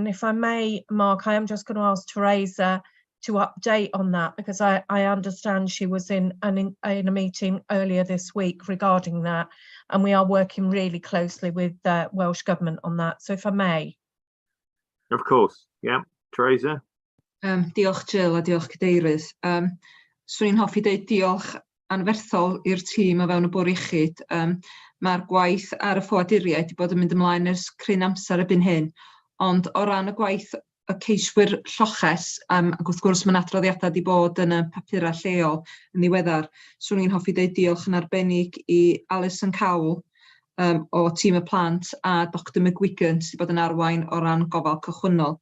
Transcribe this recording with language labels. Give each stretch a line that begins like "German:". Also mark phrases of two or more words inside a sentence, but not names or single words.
English: If I may, Mark, I am just going to ask Teresa to update on that, because I understand she was in a meeting earlier this week regarding that, and we are working really closely with Welsh Government on that. So if I may. Of course, yeah. Teresa?
Welsh: Diolch Jill a diolch Cadeirydd. Swn i'n hoffi deud diolch anferthol i'r tîm o fewn y Bwr' Iechyd. Mae'r gwaith ar y ffoaduriaid wedi bod yn mynd ymlaen ers cryn amser erbyn hyn, ond o ran y gwaith y ceiswyr lloches, ac wrth gwrs mae'n adroddiadau wedi bod yn y papurau lleol yn ddiweddar, swn i'n hoffi deud diolch yn arbennig i Alison Cawl o tîm y plant a Dr McGuigan sydd wedi bod yn arwain o ran gofal cychwynnol.